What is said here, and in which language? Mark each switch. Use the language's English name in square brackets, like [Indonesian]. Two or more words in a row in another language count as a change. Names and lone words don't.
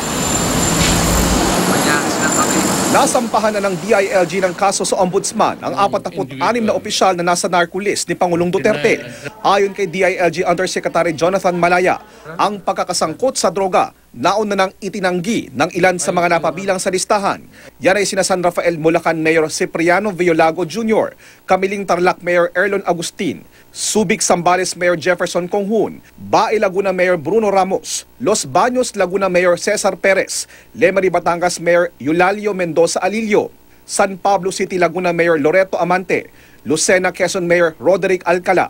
[Filipino] Nasampahan na ng DILG ng kaso sa Ombudsman ang 46 na opisyal na nasa narco list ni Pangulong Duterte. Ayon kay DILG Undersecretary Jonathan Malaya, ang pagkakasangkot sa droga nauna nang itinanggi ng ilan sa mga napabilang sa listahan. Yan ay sina San Rafael Bulacan Mayor Cipriano Violago Jr., Kamiling Tarlac Mayor Erlon Agustin, Subic Zambales Mayor Jefferson Conghun, Bae Laguna Mayor Bruno Ramos, Los Baños Laguna Mayor Cesar Perez, Lemery Batangas Mayor Eulalio Mendoza Alilio, San Pablo City Laguna Mayor Loreto Amante, Lucena Quezon Mayor Roderick Alcala,